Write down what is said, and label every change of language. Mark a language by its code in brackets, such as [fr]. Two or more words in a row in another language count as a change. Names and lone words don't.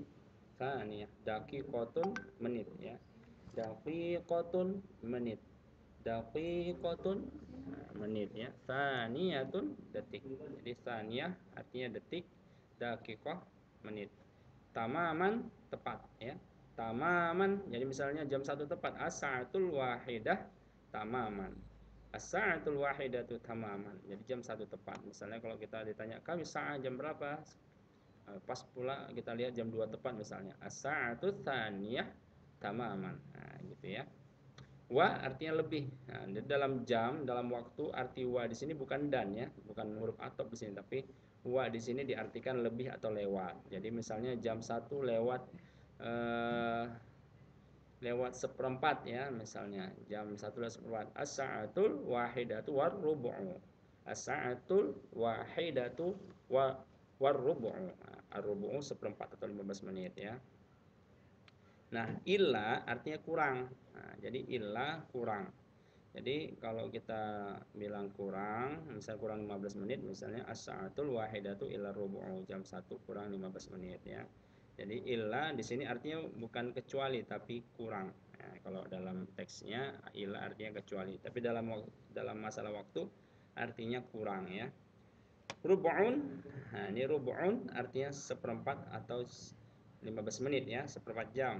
[id] Saniyah. Daqiqatun menit ya. Daqiqatun menit. Daqiqatun menit ya. Saniyatun detik. Jadi saniyah artinya detik, daqiqah menit. Tamaman tepat ya. Tamaman, jadi misalnya jam 1 tepat, [ar] الساعة الواحدة تماما. الساعة الواحدة تماما. [id] Jadi jam 1 tepat. Misalnya kalau kita ditanya, "Kami saat jam berapa?" Pas pula kita lihat jam 2 tepat misalnya. [ar] الساعة الثانية تماما. [id] Nah, gitu ya. Wa artinya lebih. Nah, dalam jam, dalam waktu, arti wa di sini bukan dan ya, bukan huruf atop di sini, tapi wa di sini diartikan lebih atau lewat. Jadi misalnya jam 1 lewat eh, lewat seperempat ya, misalnya jam 1:01. [ar] الساعة الواحدة والربع. الساعة الواحدة والربع. [id] Nah, ar-rubu'u seperempat atau 15 menit ya. Nah, illa artinya kurang. Nah, jadi illa kurang. Jadi kalau kita bilang kurang, misal kurang 15 menit, misalnya [ar] الساعة الواحدة إلا ربع, [id] jam 1 kurang 15 menit ya. Jadi illa di sini artinya bukan kecuali tapi kurang. Nah, kalau dalam teksnya illa artinya kecuali, tapi dalam masalah waktu artinya kurang ya. Rubu'un, nah ini rubu'un artinya seperempat atau 15 menit ya, seperempat jam.